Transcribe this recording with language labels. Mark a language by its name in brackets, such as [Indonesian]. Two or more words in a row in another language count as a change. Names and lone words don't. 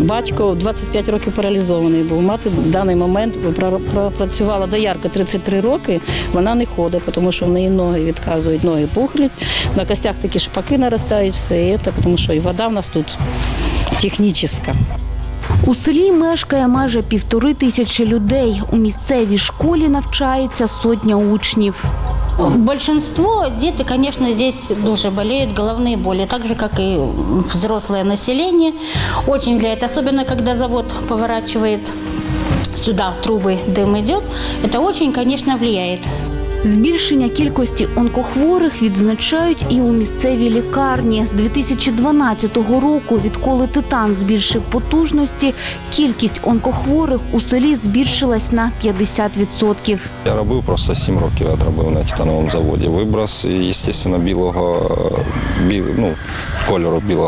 [Ukrainian] Батько 25 років паралізований був. Мати в даний момент працювала доярка 33 роки, вона не ходить, тому що в неї ноги відказують, ноги пухлять, на костях такі шпаки наростають, все це, тому що і вода в нас тут технічна. У селі мешкає майже 1500 людей. У місцевій школі навчається 100 учнів. [Russian] Большинство дети, конечно, здесь дуже болеют, головные боли, так же, как и взрослое население. Очень влияет, особенно когда завод поворачивает сюда трубы, дым идет. Это очень, конечно, влияет. [Ukrainian] Збільшення кількості онкохворих відзначають і у місцевій лікарні. З 2012 року, відколи «Титан» збільшив потужності, кількість онкохворих у селі збільшилась на 50%. Я робив просто 7 років, я робив на титановому заводі. Виброс, звісно, кольору білого.